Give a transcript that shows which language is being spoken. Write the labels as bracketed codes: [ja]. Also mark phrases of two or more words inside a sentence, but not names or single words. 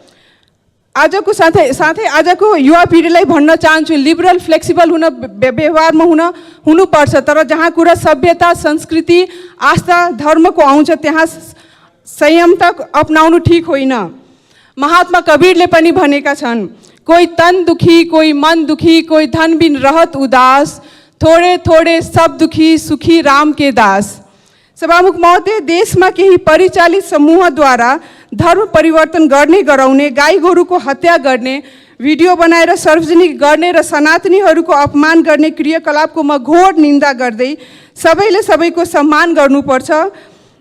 [ne] आजको साथै आजको युवा पिँढीलाई भन्न चाहन्छु, लिबरल फ्लेक्सिबल हुन व्यवहारमा हुनुपर्छ, तर जहाँ कुरा सभ्यता, संस्कृति, आस्था, धर्मको आउँछ त्यहाँ संयमता अपनाउनु ठिक होइन। महात्मा कबीरले पनि भनेका छन्, [hi] कोही तन दुखी, कोही मन दुखी, कोही धन बिन रहत उदास, थोड़े थोड़े सब दुखी, सुखी राम के दास। [ne] सभामुख महोदय, देशमा केही परिचालित समूहद्वारा धर्म परिवर्तन गर्ने गराउने, गाई गोरुको हत्या गर्ने, भिडियो बनाएर सार्वजनिक गर्ने र सनातनीहरूको अपमान गर्ने क्रियाकलापको म घोर निन्दा गर्दै सबैले सबैको सम्मान गर्नुपर्छ।